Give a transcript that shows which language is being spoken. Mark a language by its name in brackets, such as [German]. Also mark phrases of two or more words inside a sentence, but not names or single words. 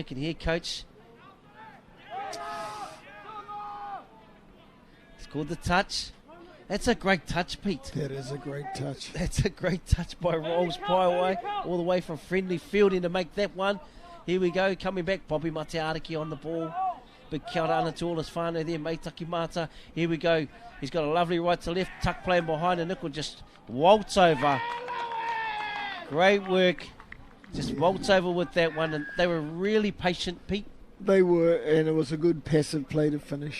[English] Can hear coach. It's called the touch. That's a great touch, Pete. That is a great touch. That's a great touch by Rolls Pieway, all the way from friendly fielding to make that one. Here we go, coming back, Bobby Matiaraki on the ball. Big [Māori] kia ora ana [English] to all his whānau there, [Rarotongan] Meitaki Mata. [English] Here we go, he's got a lovely right to left, tuck playing behind, and Nickel just waltz over. Great work, just waltz over with that one, and they were really patient, Pete. They were, and it was a good passive play to finish.